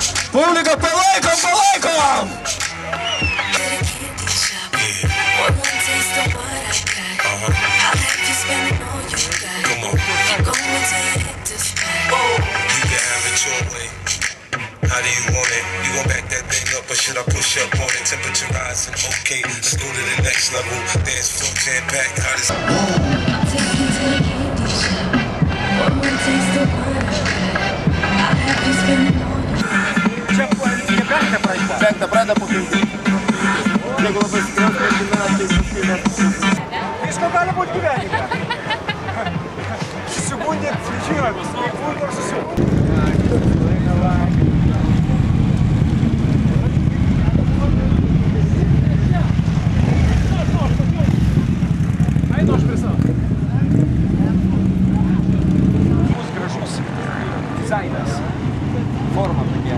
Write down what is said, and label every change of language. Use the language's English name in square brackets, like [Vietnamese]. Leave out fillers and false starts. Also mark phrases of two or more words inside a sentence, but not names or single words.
[Lithuanian] Publika, palaikom, palaikom! [English] How do you want it? You gon' back that thing up or should I push up on it? Temperature rising, okay, let's go to the next level. Dance floor jam packed, how does I'll take you to the candy shop. One more taste of what I got. I'll have you spending all your [Lithuanian] Čia policija penktą pradeda. Penktą pradeda po 5. Jeigu labai stipriau, visko gali būti gyvenime. Susigundėt, žinot, būtų ar susigundėt. Dizainas, forma tokia.